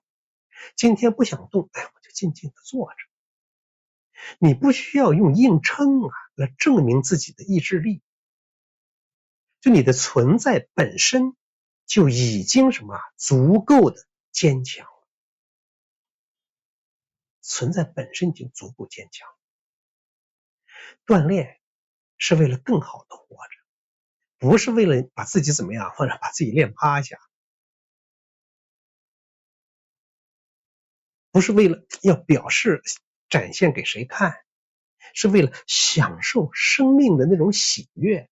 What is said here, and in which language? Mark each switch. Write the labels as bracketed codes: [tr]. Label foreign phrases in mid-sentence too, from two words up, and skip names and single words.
[zh] 今天不想動，我就靜靜的坐着。你不需要用硬撐來證明自己的意志力，就你的存在本身就已經什麼足夠的堅強了，存在本身已經足夠堅強。鍛鍊是為了更好的活着，不是為了把自己怎麼樣，或者把自己練趴下，不是為了要表示展現給誰看，是為了享受生命的那種喜悅。